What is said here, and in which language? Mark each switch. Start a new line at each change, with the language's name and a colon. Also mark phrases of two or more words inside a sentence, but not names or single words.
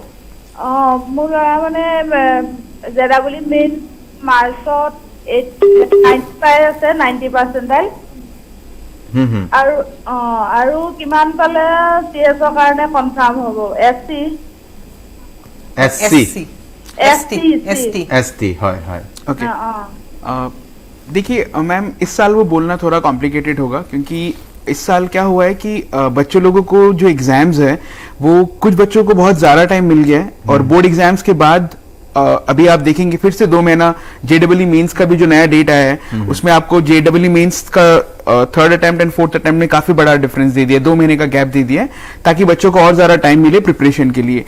Assamese: মোৰ ল'ৰা মানে জেডাবুলি মেইন মাৰ্চত 95 আছে 90%। আৰু কিমান পালে CS কাৰণে কনফাৰ্ম হ'ব? ST হয় হয়।
Hindi: ओके देखिए मैम, इस साल वो बोलना थोड़ा कॉम्प्लिकेटेड होगा क्योंकि इस साल क्या हुआ है कि बच्चों लोगों को जो एग्जाम्स है वो कुछ बच्चों को बहुत ज्यादा टाइम मिल गया है और
English: board exams
Hindi: के बाद अभी आप देखेंगे फिर से 2 महीना JEE मेंस का भी जो नया डेट आया है उसमें आपको JEE मेंस का
English: 3rd attempt and 4th attempt
Hindi: में काफी बड़ा डिफरेंस दे दिया, 2 महीने का गैप दे दिया है ताकि बच्चों को और ज्यादा टाइम मिले प्रिपरेशन के लिए।